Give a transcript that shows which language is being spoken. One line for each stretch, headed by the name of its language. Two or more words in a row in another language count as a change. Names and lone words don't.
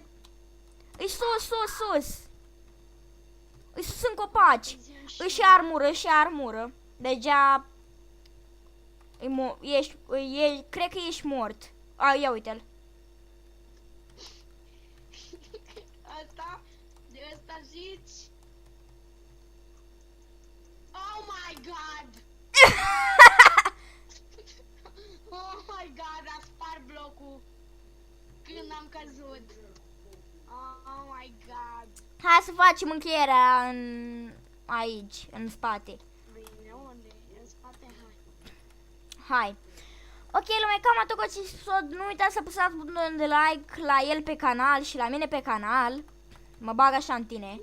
Romanian: E sus. E sus în copaci. Își armură. Deja... Cred că ești mort. Ia uite-l. De asta zici?
English: Oh my god! Oh my god,
Romanian: a spart blocul când am căzut.
English: Oh my god.
Romanian: Hai să facem încheierea aici, în spate. Bine, unde? În spate, hai. Hai. Ok, lume, cam atât cu acest episod. Nu uitați să apăsați butonul de like la el pe canal și la mine pe canal. Mă bag așa în tine.